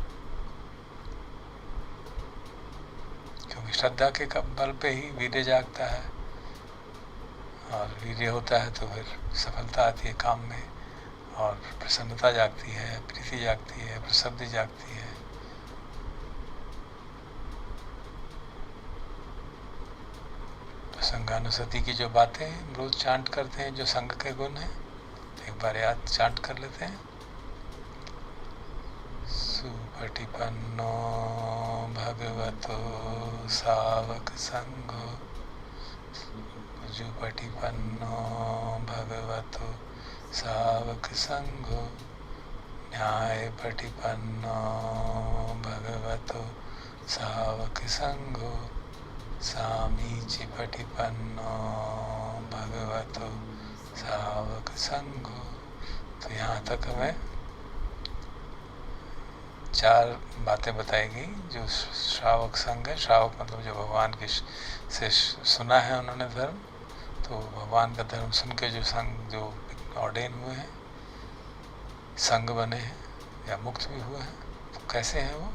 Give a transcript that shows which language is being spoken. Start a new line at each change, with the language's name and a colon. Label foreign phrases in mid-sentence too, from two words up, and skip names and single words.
Hindi: क्योंकि श्रद्धा के बल पे ही वीर्य जागता है, और वीर्य होता है तो फिर सफलता आती है काम में, और प्रसन्नता जागती है, प्रीति जागती है, प्रसिद्धि जागती है। तो संघानुसति की जो बातें हम रोज चांट करते हैं, जो संघ के गुण हैं, एक बार याद चांट कर लेते हैं।
Pali: सुपटिपन्नो भगवतो सावक संगो जुपटिपन्नो भगवतो सावक संगो न्यायपटिपन्नो भगवतो सावक संगो सामीचिपटिपन्नो भगवतो सावक संगो।
Hindi: तो यहाँ तक हमें 4 बातें बताई गई जो श्रावक संघ है। श्रावक मतलब जो भगवान के से सुना है उन्होंने धर्म, तो भगवान का धर्म सुन के जो संघ जो ऑर्डेन हुए हैं, संघ बने हैं या मुक्त भी हुए हैं, तो कैसे हैं वो?